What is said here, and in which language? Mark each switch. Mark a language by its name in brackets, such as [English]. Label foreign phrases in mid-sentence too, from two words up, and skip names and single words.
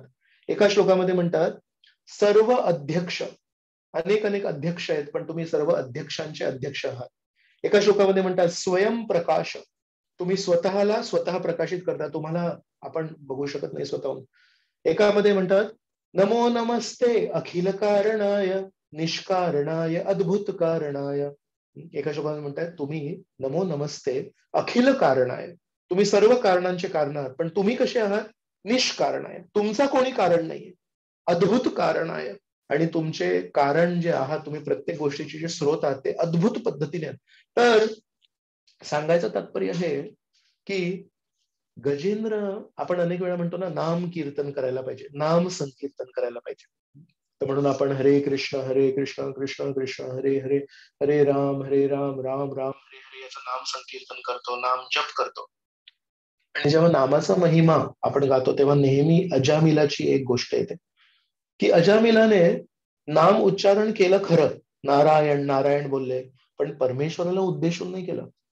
[Marathi] एका श्लोकामध्ये म्हणतात सर्व अध्यक्ष, अनेक अध्यक्ष आहेत पण तुम्ही सर्व अध्यक्षांचे अध्यक्ष आहात. एका श्लोकामध्ये म्हणतात स्वयंप्रकाश, तुम्ही स्वतःला स्वतः प्रकाशित करता, तुम्हाला आपण बघू शकत नाही स्वतःहून. एकामध्ये म्हणतात [Sanskrit] नमो नमस्ते अखिल कारणाय निष्कारणाय अद्भुत कारणाय. [Marathi] एका श्लोकामध्ये म्हणतात तुम्ही [Sanskrit] नमो नमस्ते अखिल कारणाय, [Marathi] तुम्ही सर्व कारणांचे कारण आहात, पण तुम्ही कसे आहात? निष्कारण आहे, तुमचा कोणी कारण नाहीये. अद्भुत कारण आहे, आणि तुमचे कारण जे आहात, तुम्ही प्रत्येक गोष्टीचे जे स्रोत आहात ते अद्भुत पद्धतीने आहेत. तर सांगायचं तात्पर्य हे की गजेंद्र, आपण अनेक वेळा म्हणतो ना नाम कीर्तन करायला पाहिजे, नाम संकीर्तन करायला पाहिजे. तर म्हणून आपण [Sanskrit] हरे कृष्ण कृष्ण कृष्ण हरे हरे, हरे राम राम राम हरे हरे [Marathi] याचं नाम संकीर्तन करतो, नाम जप करतो. आणि जेव्हा नामाचा महिमा आपण गातो तेव्हा नेहमी अजामिलाची एक गोष्ट येते की अजामिलाने नाम उच्चारण केलं खरं, नारायण नारायण बोलले, पण परमेश्वराला उद्देशून नाही केलं.